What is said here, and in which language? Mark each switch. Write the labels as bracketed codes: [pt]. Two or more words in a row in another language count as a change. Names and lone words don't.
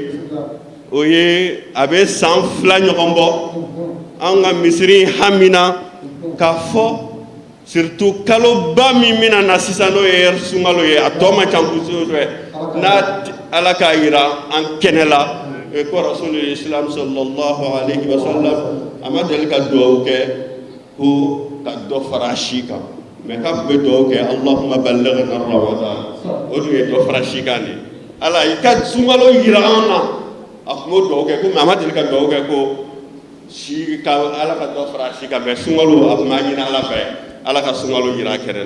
[bm] O ye a bɛ san 2 ɲɔgɔn bɔ an ka misiri hamina k'a fɔ surtout kaloba min bɛna na sisan n'o ye sunkalo ye, a tɔ man ca kosɛbɛ, n'a Ala k'a yira an kɛnɛ la ko [ar] رسول الإسلام صلى الله عليه وسلم [bm] a ma deli ka dugawu kɛ ko ka dɔ fara a si kan, mais k'a tun bɛ dugawu kɛ [ar] اللهم بلغنا رمضان, [bm] o tun ye dɔ fara si kan de. Ala i ka sunkalo yira an na, a tun b'o dugawu kɛ ko mais a ma deli ka dugawu kɛ ko si ka Ala ka dɔ fara a si kan, mais sunkalo a tun b'a ɲini Ala fɛ Ala ka sunkalo yira a kɛrɛ la.